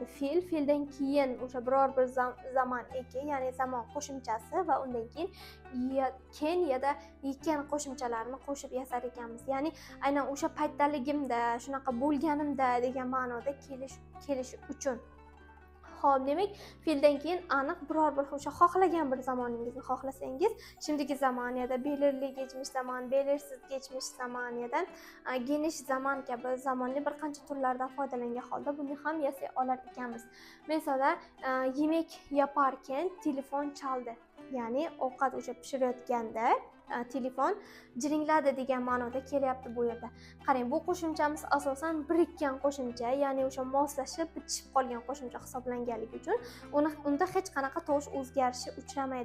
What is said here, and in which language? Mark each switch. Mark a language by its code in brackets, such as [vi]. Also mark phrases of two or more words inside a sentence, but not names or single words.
[uz] Fe'ldan keyin o'sha biror bir zamon eki, ya'ni zamon qo'shimchasi va undan keyin ken yoda ekan qo'shimchalarini qo'shib yasar ekanmiz. Ya'ni aynan o'sha paytdaligimda, shunaqa bo'lganimda degan ma'noda kelish uchun. Xo'p, demak, fe'ldan keyin aniq biror bir o'sha xohlagan bir zamoningizni xohlasangiz, shimdagi zamon yoda [tr] belirli geçmiş zaman, belirsiz geçmiş zaman [uz] yoda [tr] geniş zaman [uz] kabi zamonli bir qancha turlardan foydalangan holda buni ham yasay olar ekanmiz. Masalan, [tr] yemek yaparken telefon chaldi. [uz] Ya'ni ovqat o'sha pishirayotganda telefon jiringladi degan ma'noda kelyapti bu yerda. Qarang, bu qo'shimchamiz asosan birikkan qo'shimcha, ya'ni o'sha moslashib bitishib qolgan qo'shimcha hisoblanganligi uchun unda hech qanaqa tovush o'zgarishi uchramaydi.